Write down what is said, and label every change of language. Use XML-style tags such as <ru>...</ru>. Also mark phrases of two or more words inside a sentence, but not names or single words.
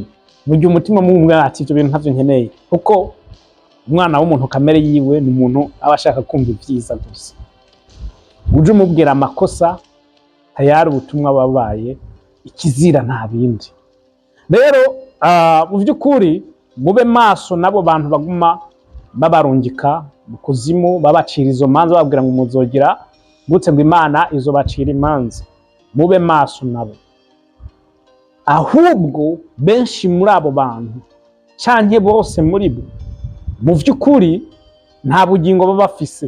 <rn>Mu gihe umutima mubwira ati ibyo bintu ntavyo nkeneye, kuko umwana w'umuntu kamere yiwe ni umuntu aba ashaka kumva ibyiza gusa. Uje umubwira amakosa, tayari ubutumwa babaye ikizira nta bindi. Rero mu by'ukuri mube maso nabo bantu baguma babarungika mu kuzimu, babacira izo manza, bababwira ngo muzogira gute ngo Imana izobacira imanza. Mube maso nabo. Ahubwo benshi muri abo bantu canke bose muri bo mu by'ukuri nta bugingo baba bafise.</rn>